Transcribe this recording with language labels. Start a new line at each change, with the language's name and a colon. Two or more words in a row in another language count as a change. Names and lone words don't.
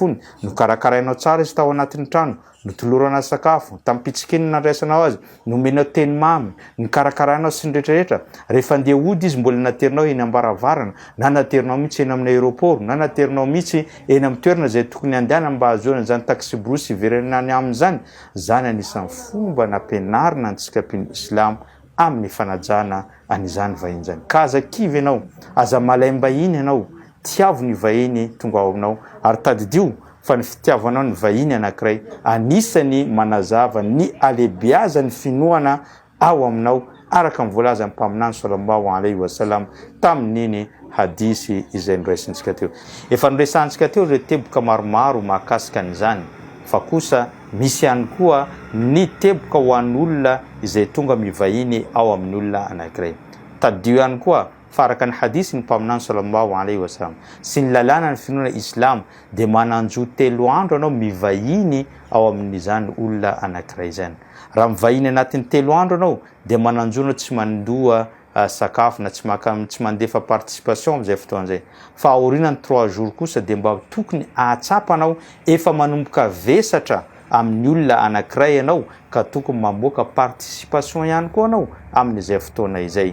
Malagasy: fony no karakarainao tsara izy tao anatin'ny trano notolorana sakafo tampitsikiny nandraisanao azy nomenao teny mamy ny karakarainao sy ny rehetrarehetra rehefa andeha ody izy mbola naterinao eny ambaravarana na naterinao mihitsy eny amin'ny aéroport na naterinao mihitsy eny amin'ny toerana zay tokony andehana mba ahazoana zany taxi brosy iverenany amin'izany zany anisan'ny fomba nampianarina antsika mpino Islam amin'ny fanajana an'izany vahiny zany. Ka aza kivy ianao aza malaim-bahiny ianao tiavo ny vahiny tonga ao aminao ary tadidio fa ny fitiavanao ny vahiny anankiray anisany manazava ny alebiazany finoana ao aminao araka mivoalaza ny mpaminany
Arabic: صلى الله عليه وسلم
Malagasy: tamin'iny hadisy izay niraisintsika teo. Efa niraisantsika teo ireo teboka maromaro mahakasika an'izany fa kosa misy ihany koa ny teboka ho an'olona izay tonga mivahiny ao amin'ny olona anankiray. Tadio ihany koa faraka ny hadisy ny mpaminany
Arabic: صلى الله عليه وسلم
Malagasy: sy ny lalàna ny finoana Islam de mananjo 3 andro anao mivahiny ao amin'izany olona anankiray zany. Raha mivahiny anatin'ny 3 andro anao de mananjonao tsy mandoa sakafo na tsy mandefa participation amin'izay fotoana zay fa aorinany 3 jours kosa de mba tokony ahatsapanao efa manomboka vesatra amin'ny olona anankiray ianao ka tokony mamoaka participation ihany koa anao amin'izay fotoana izay.